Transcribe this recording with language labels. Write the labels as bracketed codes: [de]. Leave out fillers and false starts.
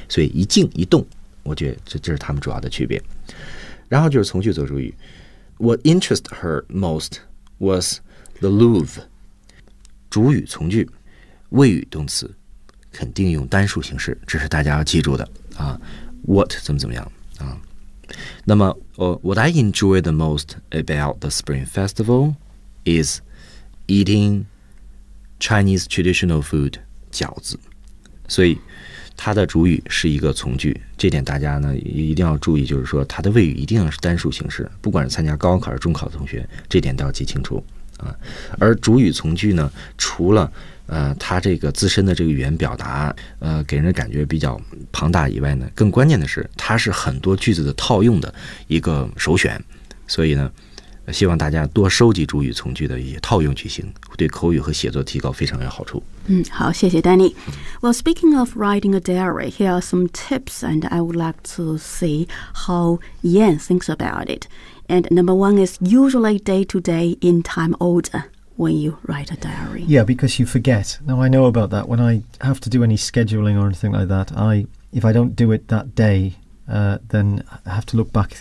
[zh] 所以一静一动，我觉得这是他们主要的区别。然后就是从句做主语。 [en] What interests her most was the Louvre. [zh] 主语从句，谓语动词，肯定用单数形式，这是大家要记住的啊。 What 怎么怎么样啊？ [en] 那么What I enjoy the most about the Spring Festival is eating Chinese traditional food, 饺子。 [zh] 所以它的主语是一个从句，这点大家呢一定要注意，就是说它的谓语一定要是单数形式，不管是参加高考还是中考的同学，这点都要记清楚啊。而主语从句呢，除了它这个自身的这个语言表达给人的感觉比较庞大以外呢，更关键的是它是很多句子的套用的一个首选，所以呢希望大家多收集主语从句的一些套用句型，对口语和写作提高非常有好处。嗯，好，谢谢 Danny。 [en] Well, speaking of writing a diary, here are some tips, and I would like to see how Yan thinks about it. And number one is usually day to day in time order when you write a diary. Yeah, because you forget. Now I know about that. When I have to do any scheduling or anything like that, if I don't do it that day, then I have to look back.